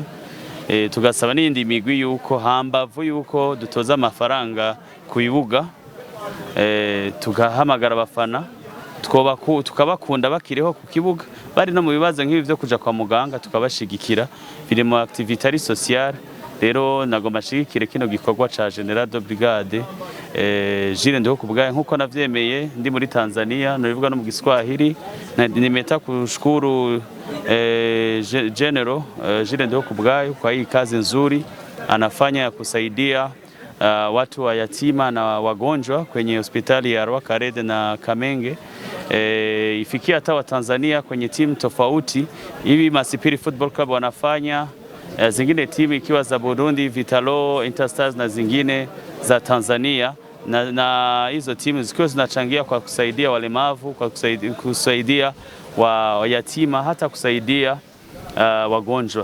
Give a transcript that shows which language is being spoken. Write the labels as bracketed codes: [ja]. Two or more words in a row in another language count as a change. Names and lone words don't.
[rn] Tugasaba n'indi migwi yuko hambavu yuko dutoza amafaranga ku bibuga, tugahamagara abafana tukabakunda bakiriho ku kibuga, bari no mu bibazo nk'ibi byo kuja kwa muganga tukabashigikira, biri mu activité ari sociale. Rero nagomba shigikire kino gikorwa ca General de Brigade Jules Ndihokubwayo nkuko navyemeye ndi muri Tanzania, nabivuga no mu Kiswahili. [sw] Nimeta kushukuru General Jules Ndihokubwayo kwa hii kazi nzuri anafanya ya kusaidia watu wa yatima na wagonjwa kwenye hospitali ya Rwakarede na Kamenge. Ifikia hata wa Tanzania kwenye timu tofauti hivi Masipiri Football Club wanafanya, zingine timu ikiwa za Burundi Vitalo, Interstars na zingine za Tanzania, na hizo timu zikiwa zinachangia kwa kusaidia walemavu, kwa kusaidia wa yatima, hata kusaidia wagonjwa.